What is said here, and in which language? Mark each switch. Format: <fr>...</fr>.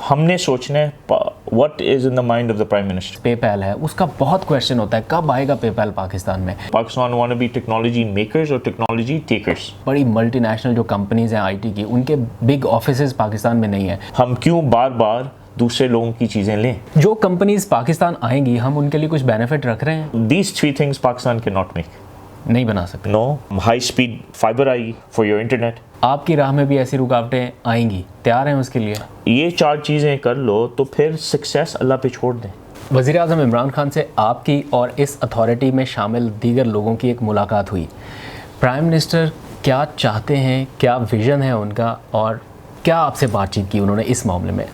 <ur>ہم نے سوچنا ہے</ur> <en>what is in the mind of the prime minister.</en> <ur>پے پیل ہے اس کا بہت کویشچن ہوتا ہے کب آئے گا پے پیل پاکستان میں.</ur> <en>Pakistan want to be technology makers اور technology takers.</en> <ur>بڑی ملٹی نیشنل جو کمپنیز ہیں آئی ٹی کی ان کے بگ آفیسز پاکستان میں نہیں ہیں. ہم کیوں بار بار دوسرے لوگوں کی چیزیں لیں؟ جو کمپنیز پاکستان آئیں گی ہم ان کے لیے کچھ بینیفٹ رکھ رہے ہیں.</ur> <en>These three things Pakistan cannot make.</en> <ur>نہیں بنا سکتے.</ur> <en>No, high speed fiber</en> <ur>آئے گی</ur> <en>for your internet.</en> <ur>آپ کی راہ میں بھی ایسی رکاوٹیں آئیں گی, تیار ہیں اس کے لیے؟ یہ چار چیزیں کر لو تو پھر سکسیس اللہ پہ چھوڑ دیں. وزیر اعظم عمران خان سے آپ کی اور اس اتھارٹی میں شامل دیگر لوگوں کی ایک ملاقات ہوئی. پرائم منسٹر کیا چاہتے ہیں, کیا ویژن ہے ان کا, اور کیا آپ سے بات چیت کی انہوں نے اس معاملے میں؟</ur>